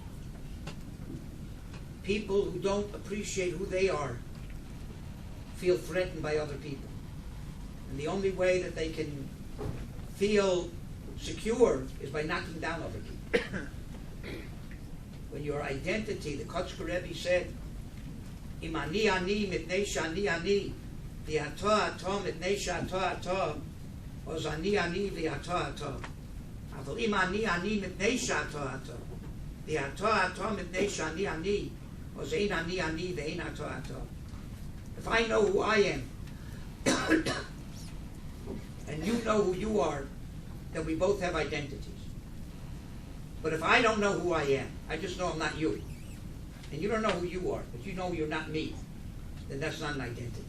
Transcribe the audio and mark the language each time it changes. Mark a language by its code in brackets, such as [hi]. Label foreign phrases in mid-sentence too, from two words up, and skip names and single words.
[en] People who don't appreciate who they are feel threatened by other people. And the only way that they can feel secure is by knocking down other people. When your identity, the Katz Rebbe said, [he] אם אני מפני שאני אני, ואתה אתה מפני שאתה אתה, אז אני ואתה. אבל אם אני מפני שאתה. ואתה מפני שאני. אז אין אני ואין אתה. [en] If I know who I am, and you know who you are, then we both have identities. But if I don't know who I am, I just know I'm not you, and you don't know who you are, but you know you're not me, then that's not an identity.